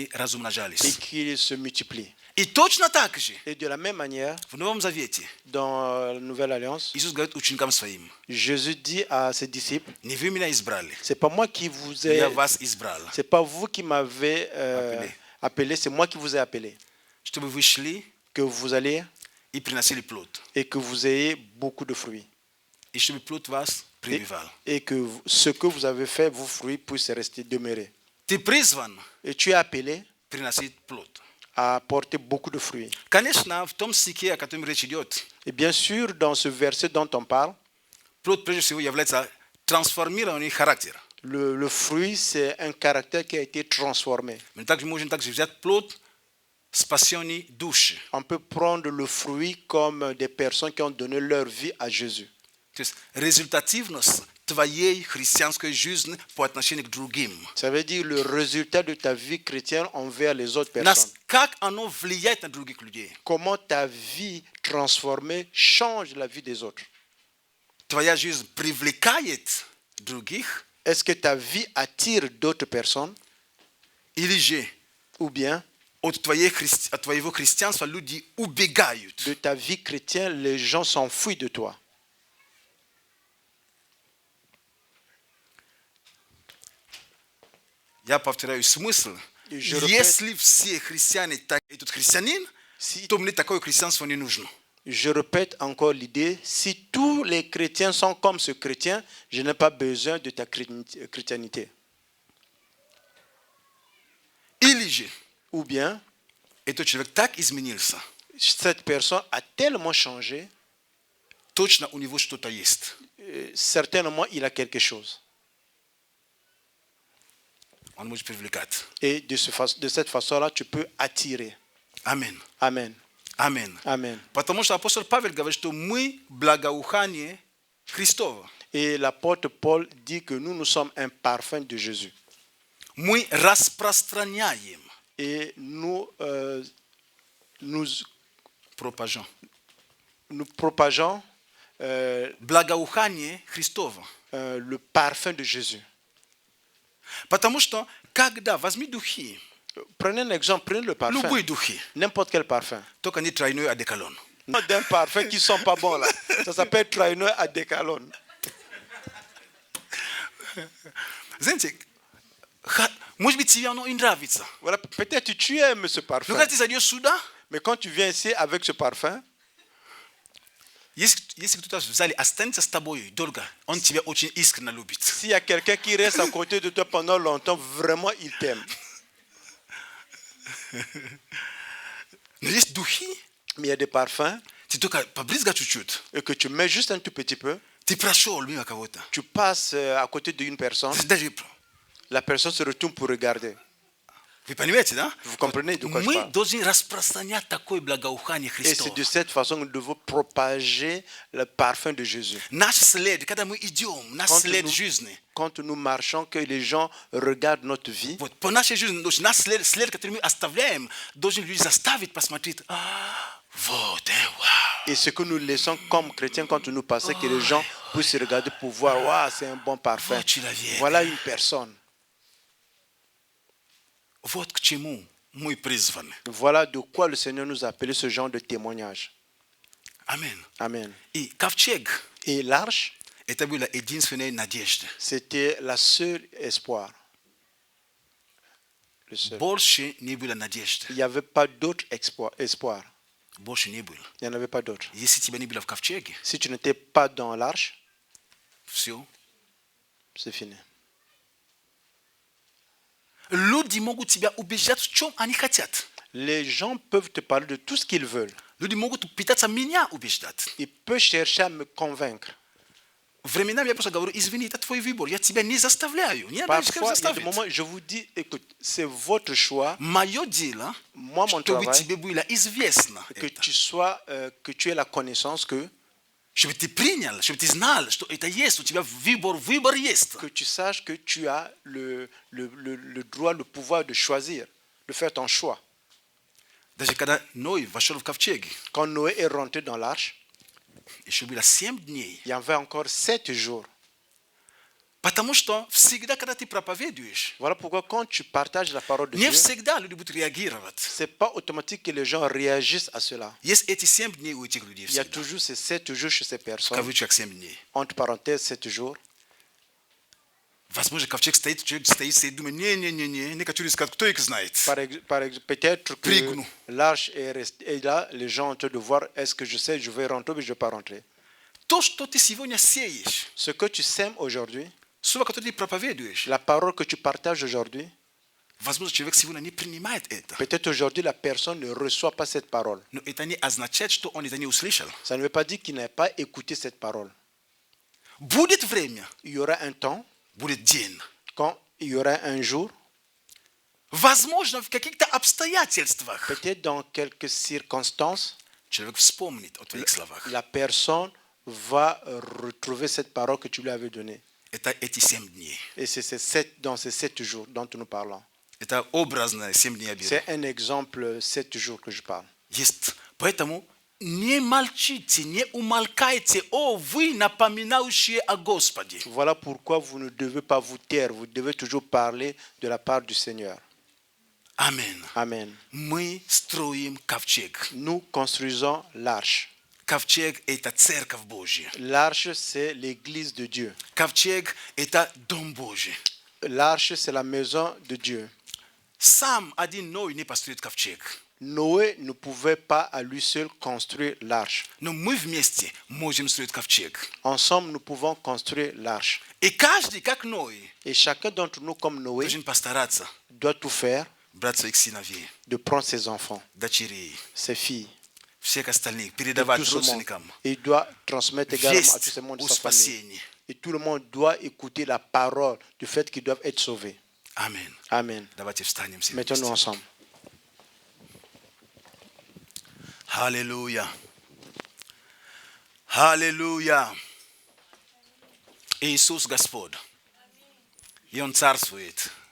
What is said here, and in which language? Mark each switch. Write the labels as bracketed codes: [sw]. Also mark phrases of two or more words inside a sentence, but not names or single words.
[fr] et [ru] размножались. [fr] qu'ils se multiplient. [ru] И точно так же [fr] Et de la même manière, [ru] в Новом Завете [fr] dans la Nouvelle Alliance, [ru] Иисус говорит ученикам своим, [fr] Jésus dit à ses disciples, [ru] не вы меня избрали, [fr] c'est pas moi qui vous ai, [ru] я вас избрал, [fr] c'est pas vous qui m'avez appelé, c'est moi qui vous ai appelé, [ru] чтобы вы шли [fr] que vous allez [ru] и приносили плод, [fr] et que vous ayez beaucoup de fruits. [ru] и чтобы плод вас прибивал. [fr] Et que ce que vous avez fait, vos fruits puissent rester demeurer. [ru] Ты призван [fr] Et tu es appelé [ru] приносить плод. [fr] à porter beaucoup de fruits. [ru] Конечно, в том стихе, о котором речь идет, [fr] Et bien sûr, dans ce verset dont on parle, [ru] плод прежде всего является трансформированный характер. [fr] le fruit, c'est un caractère qui a été transformé. [ru] Мы также можем также взять плод спасенной души. [fr] On peut prendre le fruit comme des personnes qui ont donné leur vie à Jésus. [ru] То есть результативность твоей христианской жизни по отношению к другим. [fr] Ça veut dire le résultat de ta vie chrétienne envers les autres personnes. [ru] Нас, как оно влияет на других людей. [fr] Comment ta vie transformée change la vie des autres. [ru] Твоя жизнь привлекает других, [fr] Est-ce que ta vie attire d'autres personnes [ru] или же [fr] ou bien [ru] от твоего христианства люди убегают. [fr] de ta vie chrétienne, les gens s'enfuient de toi. [ru] Я повторяю смысл, [fr] Je répète, [ru] Если все христиане так и тут христианин, то мне такое христианство не нужно. [fr] je répète encore l'idée, si tous les chrétiens sont comme ce chrétien, je n'ai pas besoin de ta chrétienté. [ru] Или же [fr] Ou bien, [ru] этот человек так изменился, [fr] cette personne a tellement changé, [ru] точно у него что-то есть. [fr] certainement il a quelque chose. [ru] Он может привлекать. [fr] Et de cette façon-là, tu peux attirer. [ru] Аминь. [fr] Amen. [ru] Аминь. [fr] Amen. [ru] Потому что апостол Павел говорит, что мы благоухание Христово. [fr] Et l'apôtre Paul dit que nous sommes un parfum de Jésus. [ru] Мы распространяем, [fr] Et nous [ru] пропажем, [fr] propageons [ru] благоухание Христово. [fr] le parfum de Jésus. [ru] Потому что, когда, возьми духи, [fr] Prenez un exemple, prenez le parfum. [ru] любые духи, [fr] N'importe quel parfum. [ru] только не тройной одеколон. [fr] D'un parfum qui ne sont pas bons là. Ça s'appelle Traineur à Décalone. [ru] Знаете, может быть, тебе оно и нравится. [fr] Voilà, peut-être tu aimes ce [ru] Но [fr] parfum. [ru] когда ты зайдешь сюда, [fr] Mais quand tu viens ici avec ce parfum, [ru] если кто-то в зале останется с тобой долго, он тебя очень искренне любит. [fr] s'il y a quelqu'un qui reste à côté de toi pendant longtemps, vraiment il t'aime. [ru] Но есть духи, [fr] Mais il y a des parfums [ru] ты только побрызгай чуть-чуть, [fr] et que tu mets juste un tout petit peu, [ru] ты прошел мимо кого-то. [fr] tu passes à côté d'une personne, [ru] Даже, [fr] la personne se retourne pour regarder. [ru] вы понимаете, да? [fr] Vous comprenez de quoi je [ru] Мы [fr] parle? [ru] должны распространять такое благоухание [fr] Et [ru] Христова. [fr] c'est de cette façon que nous devons propager le parfum de Jésus. [ru] Наш след, когда мы идем, наш [fr] Quand [ru] след [fr] nous- [ru] жизни. [fr] Quand nous marchons, que les gens regardent notre vie, [ru] Вот, по нашей жизни, наш след, который мы оставляем, должен люди заставить посмотреть. Вот, вау. [fr] et ce que nous laissons comme chrétiens quand nous passons, que les gens puissent regarder pour voir, waouh, c'est un bon parfum. [ru] Вот человек. [fr] Voilà une personne. [ru] Вот к чему мы призваны. [fr] Voilà de quoi le Seigneur nous a appelé ce genre de témoignage. [ru] Аминь. [fr] Amen. [ru] И ковчег [fr] Et l'arche, – [ru] это была единственная надежда. [fr] c'était la seule espoir. Le seul. [ru] Больше не было надежды. [fr] Il n'y avait pas d'autre espoir. [ru] Больше не было. [fr] Il n'y en avait pas d'autre. [ru] Если тебя не было в ковчеге, [fr] Si tu n'étais pas dans l'arche, [ru] все. [fr] c'est fini. [ru] Люди могут тебя убеждать, в чем они хотят. [fr] Les gens peuvent te parler de tout ce qu'ils veulent. [ru] Люди могут пытаться меня убеждать. [fr] Ils peuvent chercher à me convaincre. [ru] Временами я просто говорю, извини, это твой выбор, я тебя не заставляю. Не надо никого [fr] Parfois, il y a des [ru] заставить. [fr] moments où je vous dis, écoute, c'est votre choix. [ru] Мое дело, [fr] Moi, mon [ru] чтобы [fr] travail, [ru] тебе было известно [fr] que [ru] это. [fr] que tu aies la connaissance [ru] Чтобы ты принял, чтобы ты знал, что это есть, у тебя выбор есть. [fr] que tu saches que tu as le droit, le pouvoir de choisir, de faire ton choix. [ru] Даже когда Ной вошел в ковчег, [fr] Quand Noé est rentré dans l'arche, [ru] еще было 7 дней. [fr] il y avait encore 7 jours. [ru] Потому что всегда, когда ты проповедуешь, [fr] Voilà pourquoi quand tu partages la parole de [ru] не [fr] Dieu, [ru] всегда люди будут реагировать. [fr] ce n'est pas automatique que les gens réagissent à cela. [ru] Есть эти 7 дней у этих людей [fr] Il y a [ru] всегда. [fr] toujours ces 7 jours chez ces [ru] В [fr] personnes. [ru] кавычках 7 дней. [fr] Entre parenthèses, 7 jours. [ru] Возможно, ковчег стоит, человек стоит, думает, не-не-не, некоторые скажут, кто их знает. [fr] Peut-être que Prix-nous. l'arche est là, les gens ont en train de voir, est-ce que je sais, je vais rentrer ou je ne vais pas rentrer. [ru] То, что ты сегодня сеешь, [fr] Ce que tu sèmes aujourd'hui, [ru] слово, которое ты проповедуешь, [fr] la parole que tu partages aujourd'hui, [ru] возможно, человек сегодня не принимает это. [fr] peut-être aujourd'hui la personne ne reçoit pas cette parole. [ru] Но это не означает, что он это не услышал. [fr] Ça ne veut pas dire qu'il n'a pas écouté cette parole. [ru] Будет время, [fr] Il y aura un temps, [ru] будет день. [fr] quand il y aura un jour, [ru] Возможно, в каких-то обстоятельствах [fr] peut-être dans quelques circonstances, [ru] человек вспомнит о твоих словах. [fr] la personne va retrouver cette parole que tu lui avais donnée. [ru] Это эти 7 дней. [fr] Et c'est dans ces 7 jours dont nous parlons. [ru] Это образно 7 дней я беру. [fr] C'est un exemple, 7 jours que je parle. [ru] Есть. Поэтому не молчите, не умолкайте, о, вы напоминающие о Господе. [fr] Voilà pourquoi vous ne devez pas vous taire, vous devez toujours parler de la part du Seigneur. [ru] Аминь. [fr] Amen. [ru] Мы строим ковчег. [fr] Nous construisons l'arche. [ru] Ковчег – это церковь Божья. [fr] L'arche, c'est l'église de Dieu. [ru] Ковчег – это дом Божий. [fr] L'arche, c'est la maison de Dieu. Sam a dit noi ne [ru] построить ковчег. [fr] Noé ne pouvait pas à lui seul construire l'arche. [ru] Но мы вместе можем строить ковчег. [fr] Ensemble, nous pouvons construire l'arche. [ru] И каждый, как Ной, [fr] Et chacun d'entre nous, comme Noé, [ru] должен постараться [fr] doit tout faire [ru] брать своих сыновей, [fr] de prendre ses enfants, [ru] дочерей, [fr] ses filles, [ru] всех остальных, [fr] et [ru] передавать [fr] tout ce monde. [ru] родственникам [fr] Et il doit transmettre également à tout [ru] весть [fr] ce monde [ru] о [fr] sa famille. [ru] спасении. [fr] Et tout le monde doit écouter la parole du fait qu'ils doivent être sauvés. [ru] Аминь. [fr] Amen. [ru] Давайте встанем все [fr] Mettons-nous [ru] вместе. [fr] ensemble. [ru] Аллилуйя. Аллилуйя. Иисус Господь. И Он царствует.